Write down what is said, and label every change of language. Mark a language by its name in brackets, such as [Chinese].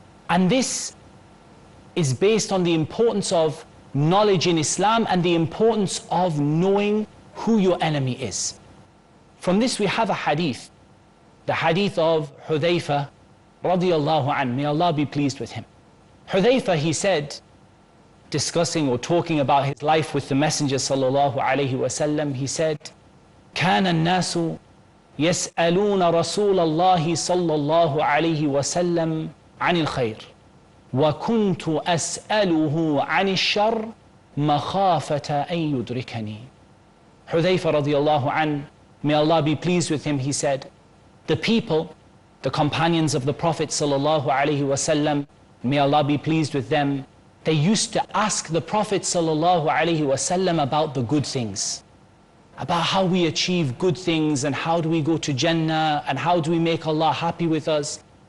[English] And this is based on the importance of knowledge in Islam and the importance of knowing who your enemy is. From this we have a hadith, the hadith of Hudhayfa radiyallahu anhu, may Allah be pleased with him. Hudhayfa, he said, discussing or talking about his life with the Messenger sallallahu alayhi wasallam, he said, [Arabic] كان الناس يسألون رسول الله صلى الله عليه وسلم عن الخير وكنت أسأله عن الشر مخافة أن يدركني. [English] Hudhayfa radiyallahu anhu, may Allah be pleased with him, he said, the people, the companions of the Prophet sallallahu alaihi wasallam, may Allah be pleased with them, they used to ask the Prophet sallallahu alaihi wasallam about the good things, about how we achieve good things and how do we go to Jannah and how do we make Allah happy with us.